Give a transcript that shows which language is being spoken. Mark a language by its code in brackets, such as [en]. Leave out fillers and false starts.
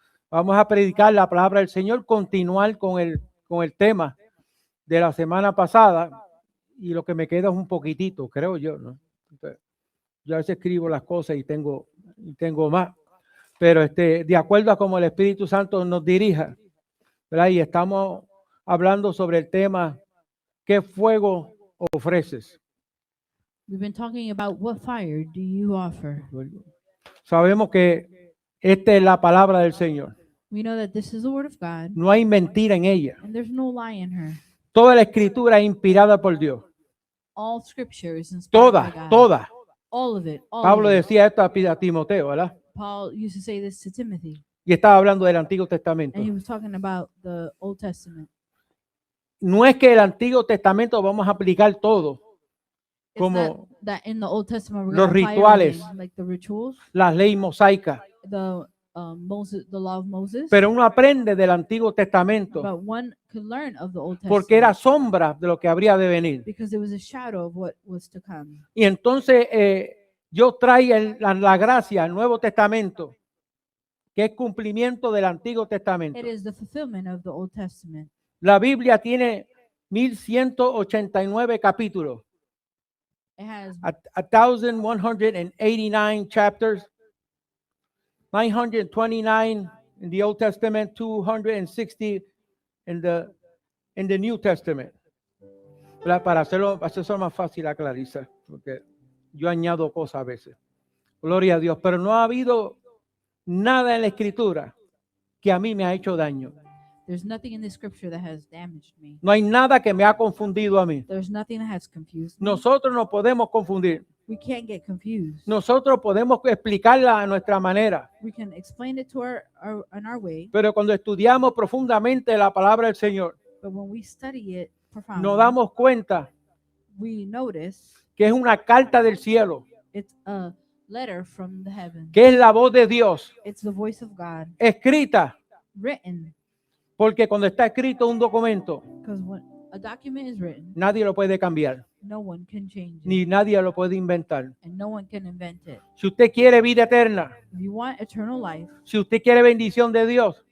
[es] Vamos a predicar la palabra del Señor, continuar con el tema de la semana pasada, y lo que me queda es un poquitito, creo yo, ¿no? Entonces, yo a veces escribo las cosas y tengo más, pero de acuerdo a cómo el Espíritu Santo nos dirija, ¿verdad? Y estamos hablando sobre el tema, ¿qué fuego ofreces? [en] We've been talking about what fire do you offer. [es] Sabemos que esta es la palabra del Señor. [en] We know that this is the word of God, [es] No hay mentira en ella. [en] and there's no lie in her. [es] Toda la escritura es inspirada por Dios. [en] All scripture is inspired by God. [es] Toda. [en] All of it. All [es] Pablo [en] of it. [es] decía esto a Timoteo, ¿verdad? [en] Paul used to say this to Timothy, [es] Y estaba hablando del Antiguo Testamento. [en] and he was talking about the Old Testament. [es] No es que el Antiguo Testamento vamos a aplicar todo, [en] It's [es] como [en] that in the Old Testament we're [es] los [en] going to apply [es] rituales. [en] everything, like the rituals, [es] las leyes mosaicas, [en] the law of Moses. [es] pero uno aprende del Antiguo Testamento [en] But one could learn of the Old Testament [es] porque era sombra de lo que habría de venir. [en] because it was a shadow of what was to come. [es] Y entonces yo traigo la gracia al Nuevo Testamento, que es cumplimiento del Antiguo Testamento. [en] It is the fulfillment of the Old Testament. [es] La Biblia tiene 1189 capítulos, [en] It has 1189 chapters, 929 in the Old Testament, 260 in the New Testament. [es] Para hacerlo más fácil a Clarisa, porque yo añado cosas a veces. Gloria a Dios. Pero no ha habido nada en la Escritura que a mí me ha hecho daño. [en] There's nothing in the scripture that has damaged me. [es] No hay nada que me ha confundido a mí. [en] There's nothing that has confused me. [es] Nosotros no podemos confundir. [en] We can't get confused. [es] Nosotros podemos explicarla a nuestra manera. [en] We can explain it to in our way. [es] Pero cuando estudiamos profundamente la palabra del Señor, [en] But when we study it profoundly, [es] nos damos cuenta [en] we notice [es] que es una carta del cielo, [en] it's a letter from the heavens. [es] que es la voz de Dios, [en] It's the voice of God [es] escrita, [en] written. [es] porque cuando está escrito un documento, [en] Because when a document is written, [es] nadie lo puede cambiar, [en] no one can change it, [es] ni nadie lo puede inventar. [en] and no one can invent it. [es] Si usted quiere vida eterna, [en] If you want eternal life, [es] si usted quiere bendición de Dios,